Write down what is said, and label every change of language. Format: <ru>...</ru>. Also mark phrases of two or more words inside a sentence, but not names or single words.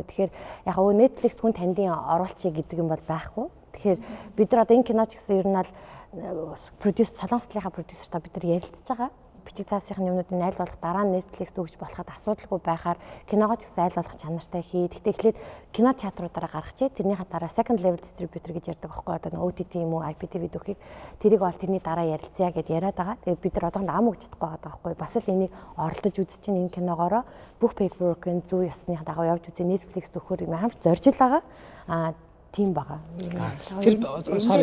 <mn>Тэгэхээр яг өө Netflix хүн тандын оруулчий гэдэг юм бол байхгүй. Тэгэхээр бид нар одоо энэ кино ч гэсэн ер нь бол солонгослынхаа продюсертаа бид нар ярилцж байгаа. Бичиг цаасынхны юмнуудыг айл болох дараа нь Netflix өгж болоход асуудалгүй байхаар киногоо ч гэсэн айл болох чанартай хий. Гэхдээ эхлээд кино театруудаараа гаргачээ. Тэрнийхээ дараа</mn> <en>second level distributor</en> <mn>гэж ярьдаг байхгүй одоо нэг OTT юм уу IPTV дөхийг тэрийг бол тэрний дараа ярилцъя гэд яриад байгаа. Тэгээд бид нар одоохонд ам өгч чадахгүй байгаа байхгүй. Бас л энийг оролдож үзэж чинь энэ киногоороо бүх paperwork-ын зүй ёсны дагуу явж үзээ Netflix төхөөр юм хамт зорж л байгаа. Тийм байгаа. Тэр sorry</mn>